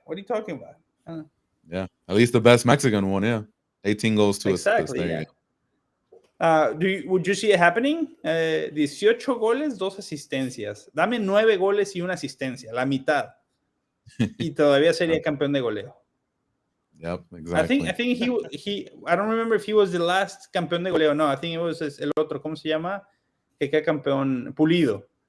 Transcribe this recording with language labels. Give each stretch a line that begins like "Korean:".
English: What are you talking about? Yeah, at least the best Mexican one. Yeah, 18 goals to exactly, assist. Yeah. Would you see it happening?
Spanish: 18 goles, 2 asistencias. Dame 9 goles y 1 asistencia, la mitad. Y todavía sería campeón de goleo.
English: Yep, exactly. I think he I don't remember if he was the last
Spanish: campeón de goleo.
English: No, I think it was
Spanish: el otro. ¿Cómo se llama? Que queda campeón Pulido.